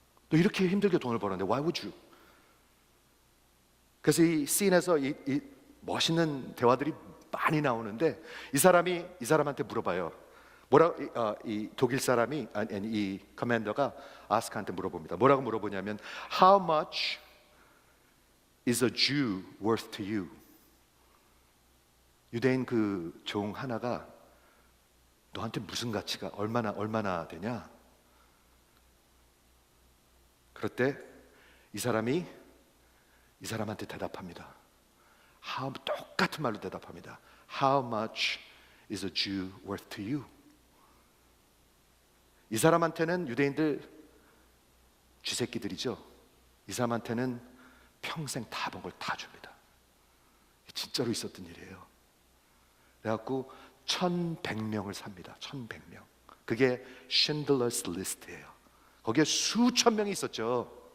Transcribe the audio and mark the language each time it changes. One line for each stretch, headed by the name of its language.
Korean: 너 이렇게 힘들게 돈을 벌었는데
English: why would you?
Korean: 그래서 이 씬에서 이 멋있는 대화들이 많이 나오는데 이 사람한테 물어봐요. 이 독일 사람이, 아니 이 커맨더가 아스카한테 물어봅니다. 뭐라고 물어보냐면
English: How much is a Jew worth to you?
Korean: 유대인 그 종 하나가 너한테 무슨 가치가 얼마나 되냐? 그럴 때 이 사람한테 대답합니다. 똑같은 말로 대답합니다.
English: How much is a Jew worth to you?
Korean: 이 사람한테는 유대인들 쥐새끼들이죠. 이 사람한테는 평생 다 본 걸 다 줍니다. 진짜로 있었던 일이에요. 그래갖고 1,100명을 삽니다. 1,100명. 그게 신들러스 리스트예요. 거기에 수천 명이 있었죠.